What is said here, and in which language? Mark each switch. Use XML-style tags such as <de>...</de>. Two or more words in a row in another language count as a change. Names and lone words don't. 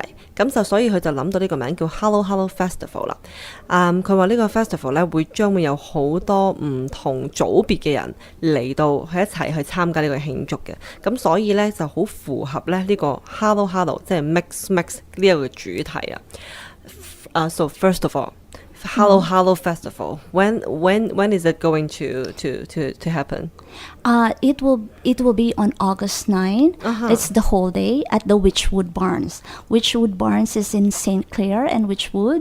<yue>咁就所以佢就諗到呢個名叫 Halo Halo Festival 啦。佢話呢個 festival 咧將會有好多唔同組別嘅人嚟到去一齊去參加呢個慶祝嘅。咁所以咧就好符合咧呢個 Halo Halo 即係 mix 呢一個主題啊。</yue> <en>So first of all, Halo Halo Festival. When is it going to happen? It will be on August 9. It's the whole day at the Witchwood Barns. Witchwood Barns is in St. Clair and Witchwood.</en>